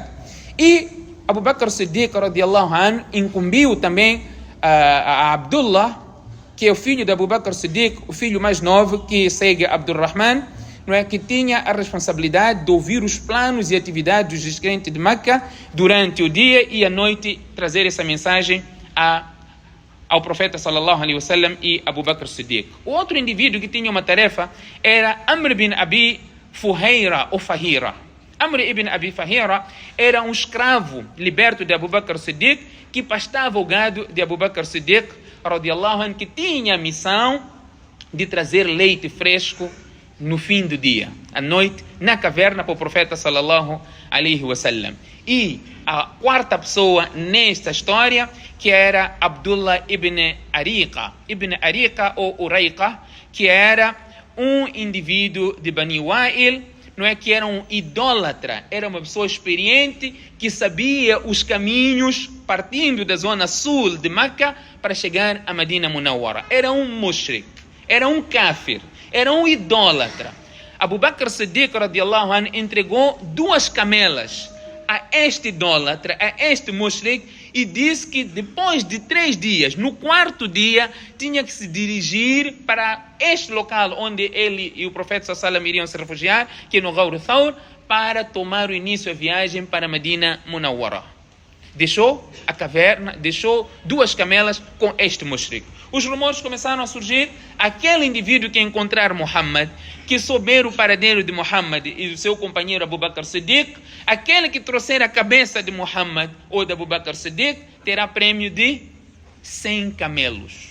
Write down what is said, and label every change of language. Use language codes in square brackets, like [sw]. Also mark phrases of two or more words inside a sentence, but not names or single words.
[pt] E Abu Bakr Siddiq [ar] رضي الله عنه [pt] incumbiu também a Abdullah, que é o filho de Abu Bakr Siddiq, o filho mais novo, que segue Abdurrahman, não é, que tinha a responsabilidade de ouvir os planos e atividades dos descrentes de Meca durante o dia e à noite, trazer essa mensagem ao profeta [ar] صلى الله عليه وسلم [pt] e Abu Bakr Siddiq. O outro indivíduo que tinha uma tarefa era Amr bin Abi Fuhaira ou Fahira. Amr ibn Abi Fahira era um escravo liberto de Abu Bakr Siddiq, que pastava o gado de Abu Bakr Siddiq [ar] رضي الله عنه, [pt] que tinha a missão de trazer leite fresco no fim do dia, à noite, na caverna para o profeta [ar] صلى الله عليه وسلم. [pt] E a quarta pessoa nesta história, que era Abdullah ibn Ariqa ou Uraiqa, que era um indivíduo de Bani Wa'il, não é, que era um idólatra, era uma pessoa experiente que sabia os caminhos partindo da zona sul de Meca para chegar a Medina Munawwara. Era um mushrik, era um kafir, era um idólatra. Abu Bakr Siddiq [ar] رضي الله عنه [pt] entregou 2 camelas a este idólatra, a este mushrik, e disse que depois de 3 dias, no 4º dia, tinha que se dirigir para este local onde ele e o profeta [ar] صلى الله عليه وسلم [pt] iriam se refugiar, que é no Ghawr Thawr, para tomar o início da viagem para Medina Munawwara. Deixou a caverna, deixou 2 camelas com este mushrik. Os rumores começaram a surgir. Aquele indivíduo que encontrar Muhammad, que souber o paradeiro de Muhammad e do seu companheiro Abu Bakr Siddiq, aquele que trouxer a cabeça de Muhammad ou de Abu Bakr Siddiq, terá prêmio de 100 camelos.